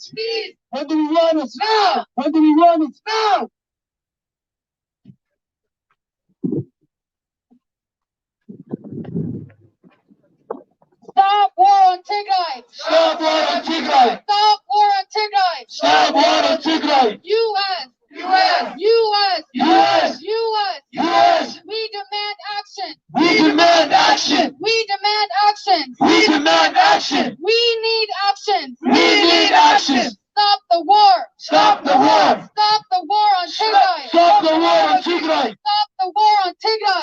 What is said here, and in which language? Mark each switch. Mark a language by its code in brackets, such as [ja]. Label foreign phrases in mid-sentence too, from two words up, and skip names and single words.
[en] What do we want? What do we want? Now! Stop war on Tigray! Stop war on Tigray! Stop war on Tigray! Stop war on Tigray! U.S. U.S. U.S. U.S. U.S. U.S. We demand action! We demand action! We demand action! We demand action! We need action! We need action! Stop the war! Stop the war! Stop the war on Tigray! Stop the war on Tigray! Stop the war on Tigray!